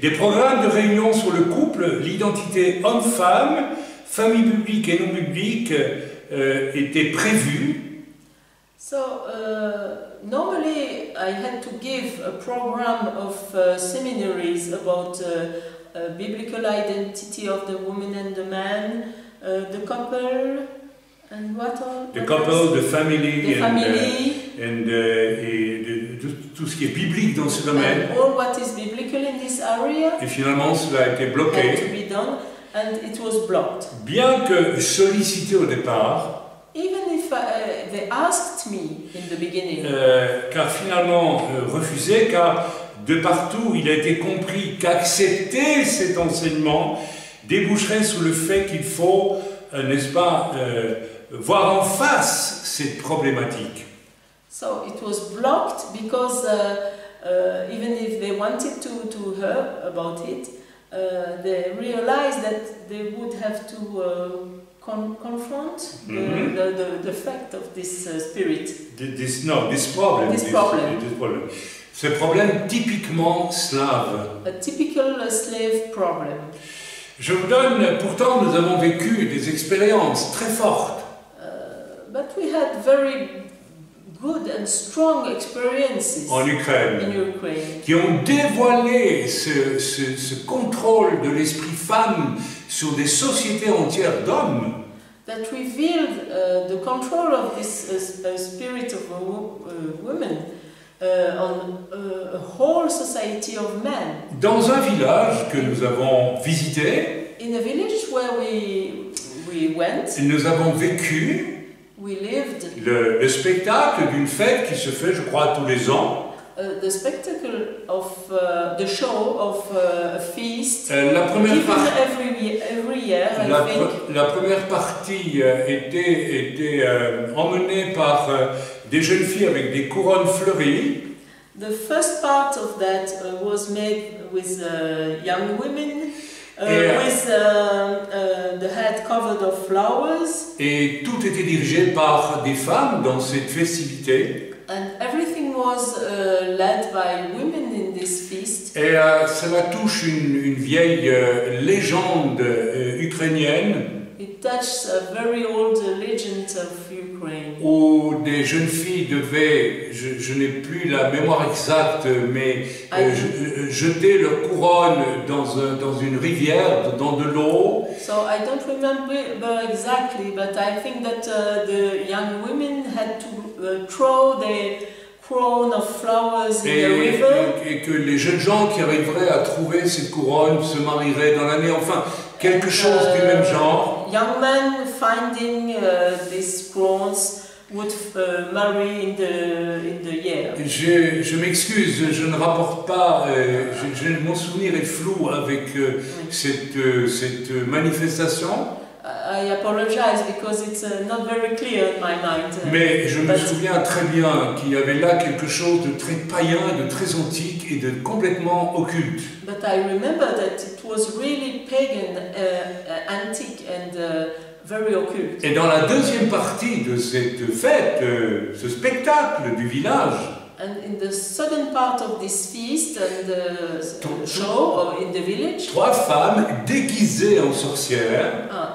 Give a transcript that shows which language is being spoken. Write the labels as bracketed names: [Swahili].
[French] Des programmes de réunion sur le couple, l'identité homme-femme, famille publique et non publique étaient prévus. [English] So normally I had to give a program of seminaries about biblical identity of the woman and the man, the couple, and what all? The couple, the family, the family. [French] Et tout ce qui est biblique dans ce domaine. [English] And all what is biblical in this area. [French] Et finalement, cela a été bloqué. [English] Had to be done, and it was blocked. [French] Bien que sollicité au départ. [English] Even if they asked me in the beginning. [French] Car finalement refusé, car de partout il a été compris qu'accepter cet enseignement déboucherait sur le fait qu'il faut, n'est-ce pas, voir en face cette problématique. [English] So it was blocked because even if they wanted to hear about it, they realized that they would have to confront the fact of this spirit. This problem. This problem. This problem. [French] Ce problème typiquement slave. [English] A typical slave problem. [French] Je vous donne, pourtant nous avons vécu des expériences très fortes. [English] But we had very good and strong experiences [French] En Ukraine, [English] in Ukraine [French] qui ont dévoilé ce contrôle de l'esprit femme sur des sociétés entières d'hommes. [English] that revealed the control of this spirit of women on a whole society of men. [French] Dans un village que nous avons visité, [English] In a village where we went, [French] nous avons vécu [English] we lived [French] le spectacle d'une fête qui se fait, je crois, tous les ans. [English] the spectacle of the show of a feast [French] La première [English] given [French] partie. [English] every year, I think. [French] La première partie était emmenée par des jeunes filles avec des couronnes fleuries. [English] The first part of that was made with young women with the head covered of flowers. [French] Et tout était dirigé par des femmes dans cette festivité. [English] And everything was led by women in this feast. [French] Et cela touche une vieille légende ukrainienne. [English] It touched a very old legend of Ukraine. [French] Où des jeunes filles devaient, je n'ai plus la mémoire exacte, mais jeter leur couronne dans une rivière, dans de l'eau. [English] So I don't remember exactly, but I think that the young women had to throw their crown of flowers in the river. [French] Et que les jeunes gens qui arriveraient à trouver cette couronne se marieraient dans l'année, enfin, quelque chose du même genre. [English] Young men finding these crowns would marry in the year. [French] Je m'excuse, je ne rapporte pas, mon souvenir est flou avec cette manifestation. [English] I apologize because it's not very clear in my mind. [French] Mais je me souviens très bien qu'il y avait là quelque chose de très païen, de très antique et de complètement occulte. [English] But I remember that it was really pagan, antique and very occult. [French] Et dans la deuxième partie de cette fête, ce spectacle du village, [English] and in the second part of this feast and the show in the village, [French] 3 femmes déguisées en sorcières,